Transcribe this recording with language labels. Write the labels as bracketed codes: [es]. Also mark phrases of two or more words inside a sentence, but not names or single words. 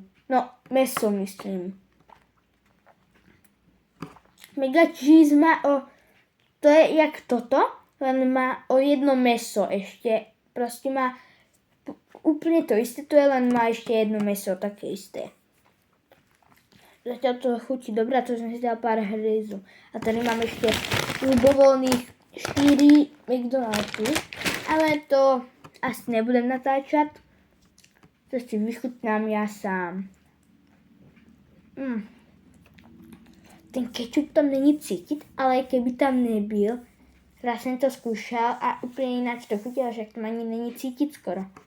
[sk] No, meso myslím. Mega cheese má to je jak toto, len má o jedno meso ještě. Prostě má úplně to isté, to je len má ještě jedno meso, také isté. Zatiaľ to chutí dobré, to [cs] jsem si dal pár hryzů. A tady mám ještě ľubovoľných 4 McDonald'sů, ale to asi [sk] nebudem natáčať. [cs] To si vychutnám já sám. Ten ketchup tam není cítit, ale keby tam nebyl, raz jsem to zkoušel a úplně jinak to chutilo, že tam ani není cítit skoro.